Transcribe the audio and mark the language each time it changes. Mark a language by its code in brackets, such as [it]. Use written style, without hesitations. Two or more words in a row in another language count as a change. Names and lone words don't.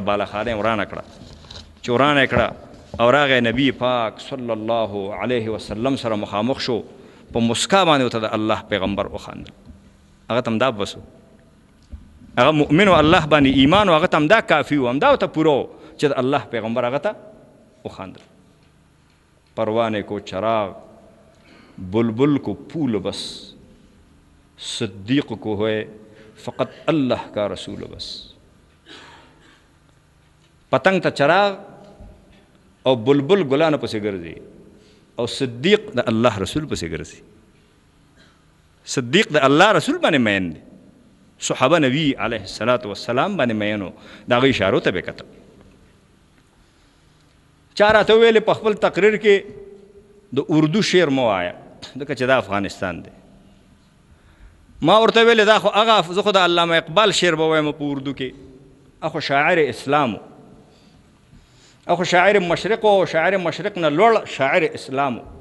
[ps] بالاخانه یې ورانه کړه چې ورانه یې کړه او راغی نبی پاک [ar] صلی الله علیه وسلم [ps] سره مخامخ شو په مسکا باندې ورته د الله پیغمبر وخاندل هغه ته هم دا بس هغه مؤمن و الله باندې ایمان و هغه ته هم دا کافي و همدا ورته پوره و چې د الله پیغمبر هغه ته وخاندل [ur] پروانه کو چراغ بلبل کو پھول بس صدیق کو ہے فقط اللہ کا رسول بس [ps] پتنگ ته چراغ او بلبل ګلانو پسې ګرځي او صدیق د الله رسول پسې ګرځي صدیق د الله رسول باندې مین دی صحابه نبی [ar] علیه الصلاۃ والسلام [ps] باندې مینو د هغې اشارو ته به کتل چا راته ویلې په خپل تقریر کې د اردو شعر مه وایه ځکه چې دا افغانستان دی ما ورته ویلې دا خو هغه زه خو د علامه اقبال شعر به وایم په اردو کې اخو شاعر اسلام اخو شاعر مشرق و شاعر مشرق نه لوړ شاعر اسلام